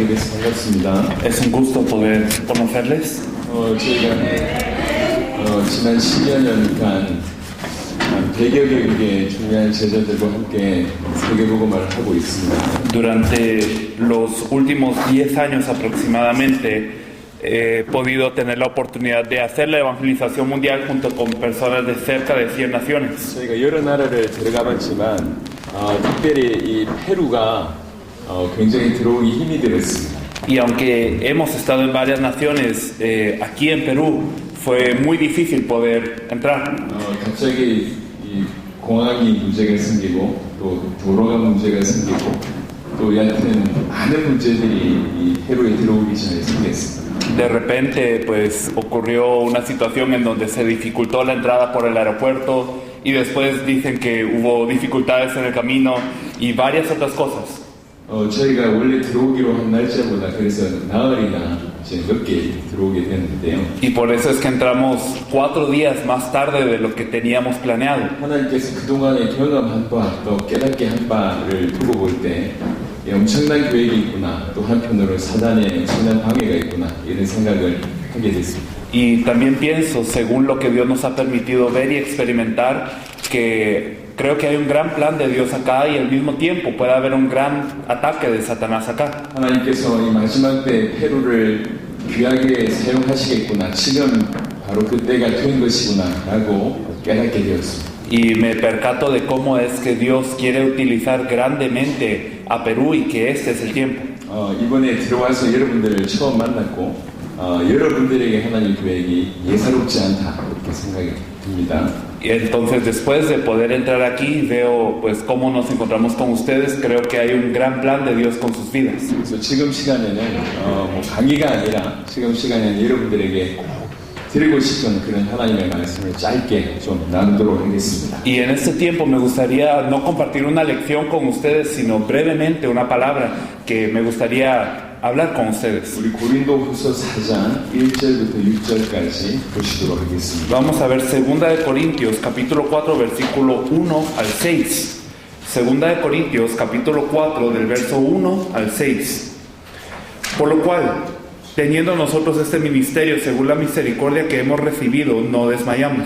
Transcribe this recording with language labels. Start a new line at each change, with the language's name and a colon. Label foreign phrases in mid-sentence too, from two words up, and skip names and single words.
Korean: 반갑습니다.
Spanish: Es un gusto poder conocerles.
Korean: 저희가 지난 10여 년간 100여 개국의 중요한 제자들과 함께 세계복음화를 하고 있습니다.
Spanish: Durante los últimos 10 años aproximadamente he podido tener la oportunidad de hacer la evangelización mundial junto con personas de cerca de 100 naciones.
Korean: 저희가 여러 나라를 들어가봤지만 특별히 이 페루가 굉장히 들어오기 힘이 들었습니다.
Spanish: Y aunque hemos estado en varias naciones, aquí en Perú fue muy difícil poder entrar.
Korean: 갑자기 이 공항이 문제가 생기고 또 도로가 문제가 생기고 또 여하튼 많은 문제들이 이 페루에 들어오기 전에 생겼습니다.
Spanish: De repente, pues ocurrió una situación en donde se dificultó la entrada por el aeropuerto y después dicen que hubo dificultades en el camino y varias otras cosas.
Korean: 저희가 원래 들어오기로 한 날짜보다 그래서 나흘이나 이제 늦게 들어오게 됐는데요.
Spanish: Y por eso es que entramos 4 días más tarde de lo que teníamos planeado.
Korean: 하나님께서 그동안의 경험한 바, 또 깨닫게 한 바를 두고 볼 때 엄청난 계획이 있구나, 또 한편으로 사단의 엄청난 방해가 있구나 이런 생각을 하게 됐습니다.
Spanish: Y también pienso, según lo que Dios nos ha permitido ver y experimentar, que creo que hay un gran plan de Dios acá y al mismo tiempo puede haber un gran ataque de Satanás acá.
Korean: 하나님께서 이 마지막 때 페루를 귀하게 사용하시겠구나, 지금 바로 그때가 된 것이구나라고 깨닫게 되었습니다.
Spanish: Y me percato de cómo es que Dios quiere utilizar grandemente a Perú y que este es el tiempo.
Korean: 이번에 들어와서 여러분들을 처음 만났고 여러분들에게 하나님 계획이 예사롭지 않다 이렇게 생각이 듭니다.
Spanish: Y entonces después de poder entrar aquí veo pues cómo nos encontramos con ustedes. Creo que hay un gran plan de Dios con sus vidas.
Korean: 그래서 지금 시간에는 강의가 아니라 지금 시간에는 여러분들에게 드리고 싶은 그런 하나님의 말씀을 짧게 좀 나누도록 하겠습니다.
Spanish: Y en este tiempo me gustaría no compartir una lección con ustedes, sino brevemente una palabra que me gustaría hablar con ustedes.
Korean: 우리 고린도후서 4장 1절부터 6절까지 보시도록 하겠습니다.
Spanish: Vamos a ver 2 de Corintios capítulo 4 versículo 1 al 6. 2 de Corintios capítulo 4 del verso 1 al 6. Por lo cual, teniendo nosotros este ministerio según la misericordia que hemos recibido, no desmayamos.